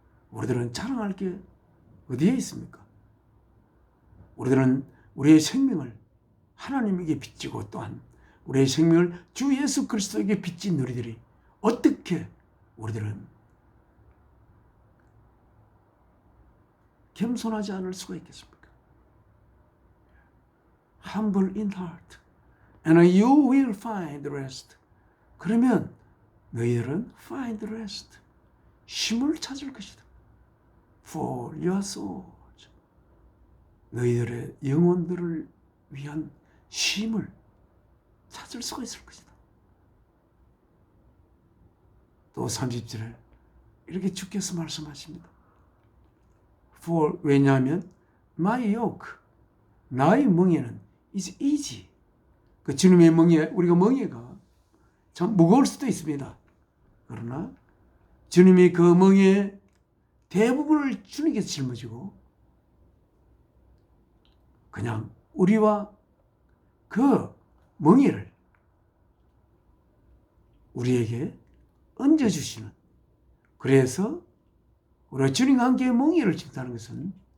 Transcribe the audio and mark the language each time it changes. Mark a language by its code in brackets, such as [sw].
[ko] 우리들은 자랑할 게 어디에 있습니까? 우리들은 우리의 생명을 하나님에게 빚지고 또한 우리의 생명을 주 예수 그리스도에게 빚진 우리들이 어떻게 우리들은 겸손하지 않을 수가 있겠습니까? [en] Humble in heart, and you will find rest. [ko] 그러면 너희들은 [en] find rest, [ko] 쉼을 찾을 것이다. [en] For your souls, [ko] 너희들의 영혼들을 위한 쉼을 찾을 수가 있을 것이다. 또 30절에 이렇게 주께서 말씀하십니다. 왜냐하면 [en] my yoke, [ko] 나의 멍에는 [en] is easy. [ko] 그 주님의 멍에, 우리가 멍에가 참 무거울 수도 있습니다. 그러나 주님이 그 멍에 대부분을 주님께서 짊어지고 그냥 우리와 그 멍에를 우리에게 얹어주시는, 그래서 우리가 주님과 함께 멍에를 짚다는 것은